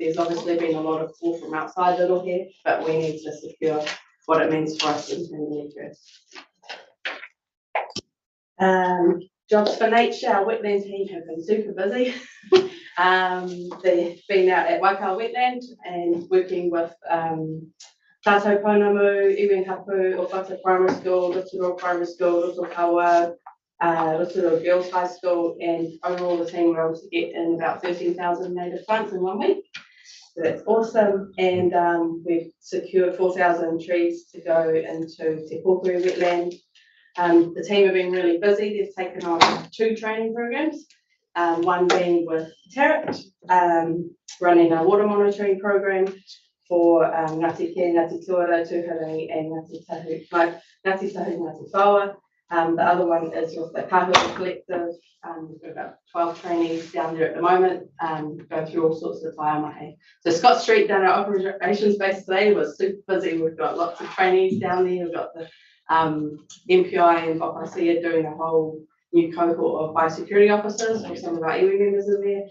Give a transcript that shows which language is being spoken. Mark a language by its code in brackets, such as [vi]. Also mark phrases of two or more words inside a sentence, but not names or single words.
[en] There's obviously been a lot of call from outside Little here, but we need to secure what it means for us internally first. Jobs for nature, our wetland team have been super busy. They've been out at Waikawa Wetland and working with Tātou Pounamu, Iwi Hapu, Ofata Primary School, Rotorua Primary School, Rotorua Rotorua Girls High School, and overall the team were able to get in about 13,000 native plants in 1 week. So that's awesome. And we've secured 4,000 trees to go into Te Pōkuru wetland. The team have been really busy. They've taken on 2 training programs, one being with Tarrant, running a water monitoring program for Ngāti Ke, Ngāti Tuara, Tūharangi, and Ngāti Tahu, Ngāti Whaua. The other one is with the Kāhua Collective. We've got about 12 trainees down there at the moment, go through all sorts of whaiamahe. So Scott Street down our operations base today was super busy. We've got lots of trainees down there. We've got the MPI and Whakasia doing a whole new cohort of biosecurity officers with some of our iwi members in there.